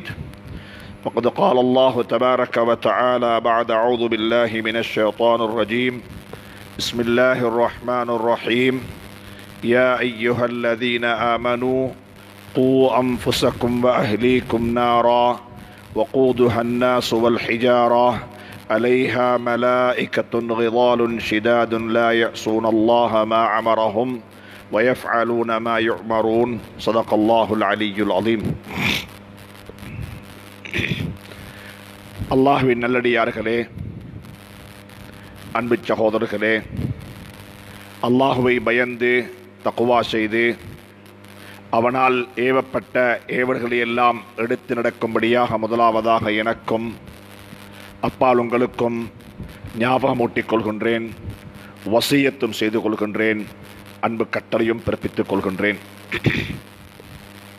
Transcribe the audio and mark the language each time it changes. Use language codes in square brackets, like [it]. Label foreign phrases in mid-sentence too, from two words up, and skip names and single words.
[ar] وقد قال الله تبارك وتعالى بعد أعوذ بالله من الشيطان الرجيم بسم الله الرحمن الرحيم يا أيها الذين آمنوا قوا أنفسكم وأهليكم نارا وقودها الناس والحجارة عليها ملائكة غضال شداد لا يعصون الله ما أمرهم ويفعلون ما يؤمرون. صدق الله العلي العظيم. [ta] அல்லாஹ்வின் நல்லடியார்களே, அன்பு சகோதரர்களே, அல்லாஹுவை பயந்து தக்வா செய்து அவனால் ஏவப்பட்ட ஏவல்களையெல்லாம் எடுத்து நடக்கும்படியாக முதலாவதாக எனக்கும் அப்பால் உங்களுக்கும் ஞாபகமூட்டிக் கொள்கின்றேன், வசியத்தும் செய்து கொள்கின்றேன், அன்பு கட்டளையும் பிறப்பித்துக் கொள்கின்றேன்.